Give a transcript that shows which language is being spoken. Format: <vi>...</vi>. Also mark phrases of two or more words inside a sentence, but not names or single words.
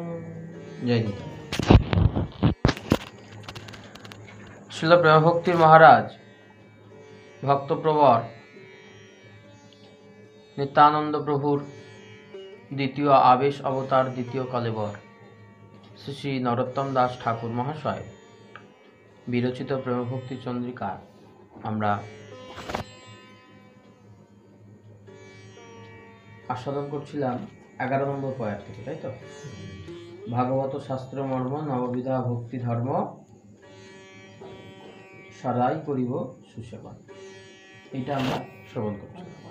<bn>জয় গীতা। শ্রীল প্রেমভক্তি মহারাজ ভক্তপ্রবর নিত্যানন্দ প্রভুর দ্বিতীয় আবেশ অবতার দ্বিতীয় কলেবর শ্রী শ্রী নরোত্তম দাস ঠাকুর মহাশয় বিরচিত প্রেমভক্তি চন্দ্রিকা আমরা आस्वादन করছিলাম 11 নম্বর পয়েন্ট থেকে, তাই তো? ভাগবত শাস্ত্র মর্ম নববিধা ভক্তি ধর্ম সদাই করিব সুসেবন, এটা আমরা শ্রবণ করছি।</bn>